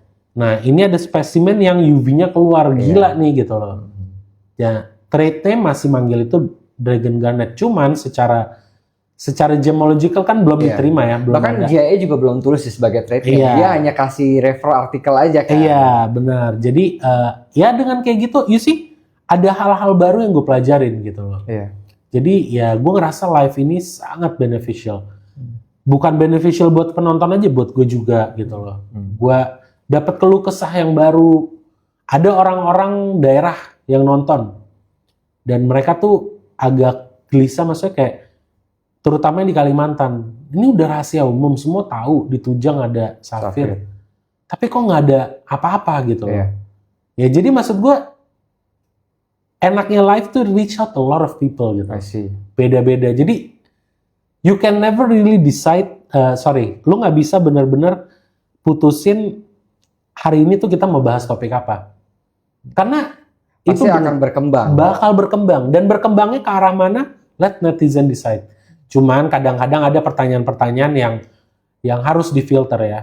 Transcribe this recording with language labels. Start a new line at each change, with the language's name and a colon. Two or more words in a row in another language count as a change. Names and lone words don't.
Indonesian: Nah, ini ada spesimen yang UV-nya keluar, gila nih gitu loh. Ya, trade-nya masih manggil itu Dragon Garnet. Cuman secara gemological kan belum Iya. diterima ya, belum Bahkan ada. GIA juga belum tulis sih sebagai
English: trade name.
Indonesian: Iya. Dia hanya kasih refer artikel aja kan. Iya, benar. Jadi ya dengan kayak gitu,
English: you see,
Indonesian: ada hal-hal baru yang gue pelajarin gitu loh. Iya. Jadi ya gue ngerasa live ini sangat beneficial. Bukan beneficial buat penonton aja, buat gue juga gitu loh. Gue dapat keluh kesah yang baru. ada orang-orang daerah yang nonton dan mereka tuh agak gelisah, maksudnya kayak terutama yang di Kalimantan, ini udah rahasia umum, semua tahu di Tujang ada Safir. Tapi kok nggak ada apa-apa gitu loh. Iya. Ya jadi maksud gue enaknya live tuh
English: reach out a lot of people
Indonesian: gitu.
English: I see.
Indonesian: Beda-beda.
English: Jadi you can never really decide.
Indonesian: Lu nggak bisa benar-benar putusin hari ini tuh kita mau bahas topik apa. Karena Pasti itu akan berkembang. bakal berkembang dan berkembangnya ke arah mana?
English: Let netizen decide.
Indonesian: Cuman kadang-kadang ada pertanyaan-pertanyaan yang harus difilter ya.